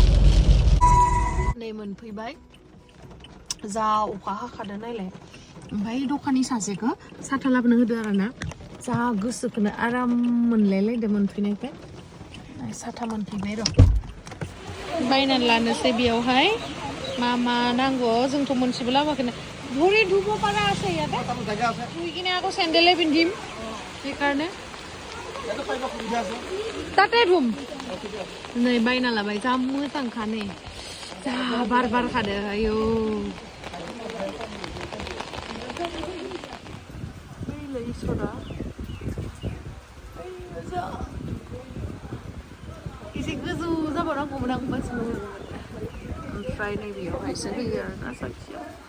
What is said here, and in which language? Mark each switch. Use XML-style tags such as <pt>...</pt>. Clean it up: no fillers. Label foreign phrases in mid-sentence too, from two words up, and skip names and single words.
<brx>नै मोनफैबाय जा अखा हाखादों नायलाय ओमफ्राय दखाननि सासेखौ साथा लाबोनो होदो आरोना जा गोसोखौनो आराम मोनलायलायदों मोनफैनायखाय साथा मोनफैबाय र' बायनानै लानोसै बेयावहाय मा नांगौ जोंथ' मोनसेबो लाबोआखैनो</brx> <as>ভৰি ধুব পাৰা আছে ইয়াতে ধুই কিনে আকৌ চেণ্ডেলে পিন্ধিম সেইকাৰণে তাতে ধুম</as> <brx>नै बायना लाबाय जा मोजांखा नै जा बार बारखादो आयौ इसोरा एसे गोजौ जाबावनांगौमोन आं होमबासो मोजां ओमफ्राय नै बेयावहायसो होयो आरोना साखियाव</brx>